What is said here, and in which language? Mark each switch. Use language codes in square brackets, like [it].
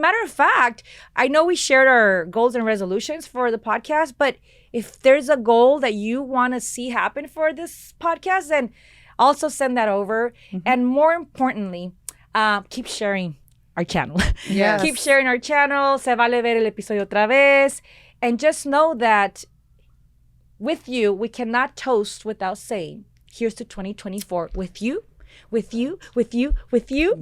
[en] Matter of fact, I know we shared our goals and resolutions for the podcast, but if there's a goal that you want to see happen for this podcast, then also send that over. And more importantly, keep sharing our channel. Yes. Keep sharing our channel. [es] Se vale ver el episodio otra vez. [en] And just know that with you, we cannot toast without saying, here's to 2024 with you, with you, with you, with you.